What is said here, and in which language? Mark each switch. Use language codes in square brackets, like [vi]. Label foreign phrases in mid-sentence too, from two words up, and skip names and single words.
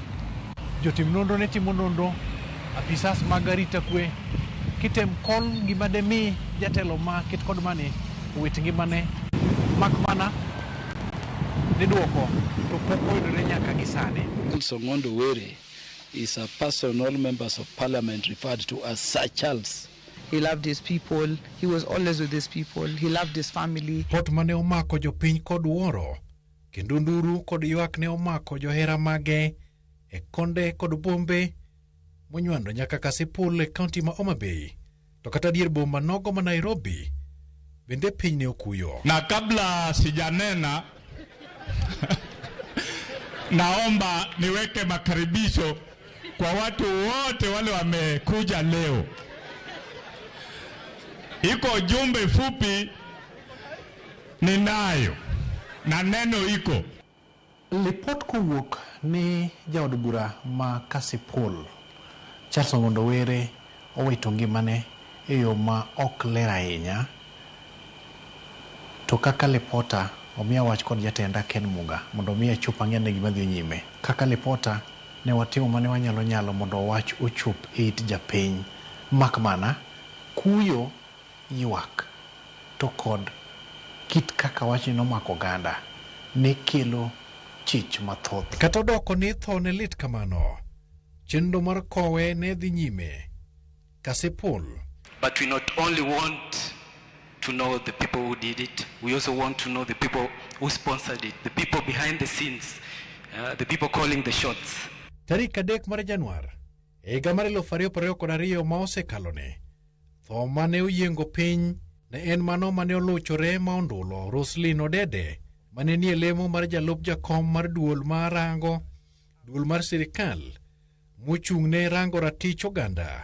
[luo] Jotim nonro ne timo nonro, apisas mag arita kwe kitem kol gima demi jatelo ma kit kod mane owit ngimane mak mana ni duoko to pok oyudore nyaka gisani. [en] Charles Ong'ondo Were is a person all members of parliament referred to as Sir Charles. He loved his people. He was always with his people. He loved his family. [luo] Pot mane omako jopiny kod wuoro kendo nduru kod ywak ne omako johera mage e konde kod bombe monywando nyaka Kasipul e kaunti ma Homa Bay to kata dier boma nogo ma Nairobi bende piny ne okuyo. [sw] Na kabla sijanena naomba niweke makaribisho kwa watu wote wale wamekuja leo. Iko jumbe fupi ninayo na neno iko. [luo] Lipot kowuok ni jaod bura ma Kasipul Charles Ong'ondo Were owito ngimane e yo ma ok ler ahinya. To kaka lipota omiya wach kod jatenda Ken Muga mondo omiya chup ang'ene gima dhi nyime. Kaka lipota ne watimo mane wanyalo mondo wach ochup it japiny mak mana kuyo ywak to kod kit kaka wachni nomako oganda ne kelo chich mathoth. Kata doko ni tho ne lit kamano chenro mar kowe ne dhi nyime. Kasipul. [en] But we not only want to know the people who did it, we also want to know the people who sponsored it, the people behind the scenes, the people calling the shots. [luo] Tarik 3 mar Januar higa mar 2022 ma osekalone tho mane oyiengo piny ne en mano mane oluchore ma ondulo Roslyn Odede mane nie lemo mar jalup jakom mar duol mar sirikal mochung'ne rango ratich oganda.